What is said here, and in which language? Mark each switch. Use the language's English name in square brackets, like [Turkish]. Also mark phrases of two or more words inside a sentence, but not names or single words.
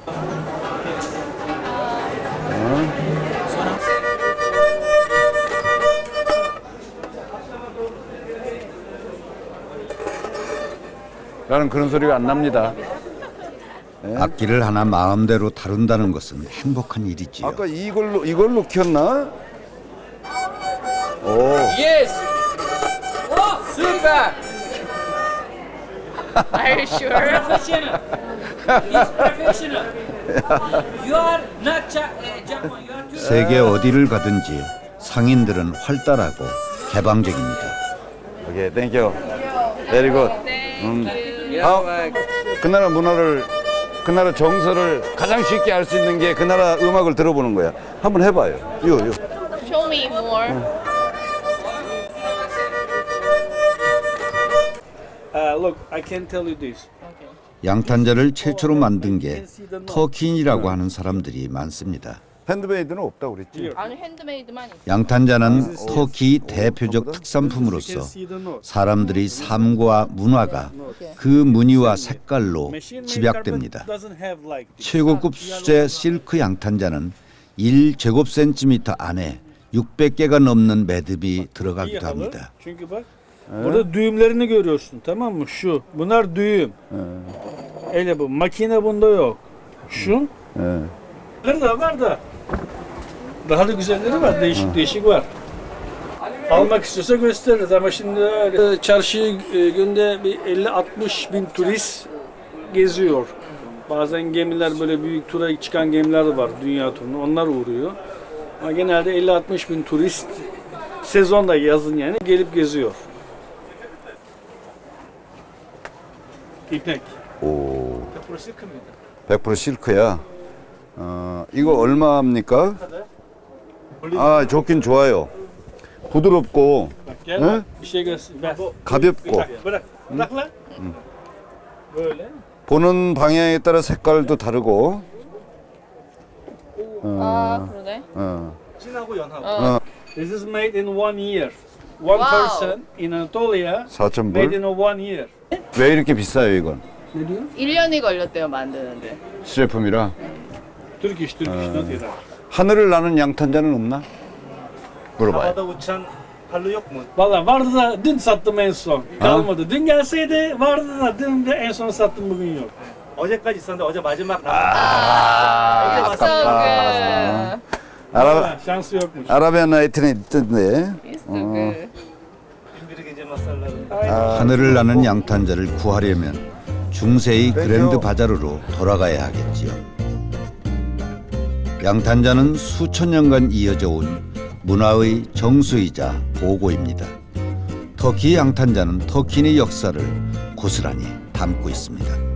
[Korean] 나는 그런 소리가 안 납니다. 악기를 하나 마음대로 다룬다는 것은 행복한 일이지요. 아까 이걸로 켰나? 오. [English] Yes. Super. Are you sure? Professional. He's professional. You are not Japan. You are too. [Korean] 세계 어디를 가든지 상인들은 활달하고 개방적입니다. [English] okay, thank you. Very good. [Korean] 그 나라 문화를, 그 나라 정서를 가장 쉽게 알 수 있는 게 그 나라 음악을 들어보는 거야. 한번 해봐요. 요. [English] Show me more. Look, I can tell you this. [Korean] 양탄자를 최초로 만든 게 터키인이라고 하는 사람들이 많습니다. 핸드메이드는 없다고 그랬지. 아니 핸드메이드만 있어. 양탄자는 터키 대표적 특산품으로서 사람들의 삶과 문화가 그 무늬와 색깔로 집약됩니다. 최고급 수제 실크 양탄자는 1제곱센티미터 안에 600개가 넘는 매듭이 들어가기도 합니다. [Turkish] Çünkü bak burada düğümlerini görüyorsun, tamam mı? Şu. Bunlar düğüm. Öyle bu. Makine bunda yok. Şu. Var da. Daha da güzelleri var. Değişik var. Almak istiyorsa gösteririz ama şimdi çarşıyı günde bir 50-60 bin turist geziyor. Bazen gemiler böyle büyük tura çıkan gemiler var dünya turuna. Onlar uğruyor. Ama genelde 50-60 bin turist sezonda yazın yani gelip geziyor. İpek. [Korean] 오. 100% 실크야. 이거 얼마입니까? 아, 좋긴 좋아요. 부드럽고, [Turkish] Bak gel He? bak, bir şey göster. Ver. [Korean] 가볍고, [Turkish] Bırak. Bırak lan. Böyle. [Korean] 보는 방향에 따라 색깔도 다르고. 아 그러네. 진하고 연하고. [English] This is made in 1 year. One Wow. person in Anatolia [Korean] 4,000불. [English] made in 1 year. [Korean] 왜 이렇게 비싸요 이건? 1년이 걸렸대요 만드는데. 시제품이라. [English] Turkish, not Iran. [Korean] 하늘을 나는 양탄자는 없나? 물어봐요. [Turkish] Havada uçan halı yok mu? Valla vardı da dün sattım en son. Kalmadı. Dün gelseydi vardı da dün de en son sattım bugün yok. [Korean] 어제까지 있었는데 어제 마지막 날. 아깝다. 이스타그. 아라, [Turkish] Şansı yokmuş. [Korean] 아라비안 나이트는 있던데. 이스타그. [Turkish] Gümbürü gece masalları. [Korean] 하늘을 나는 양탄자를 구하려면 중세의 그랜드 바자르로 돌아가야 하겠지요. 양탄자는 수천 년간 이어져 온 문화의 정수이자 보고입니다. 터키 양탄자는 터키인의 역사를 고스란히 담고 있습니다.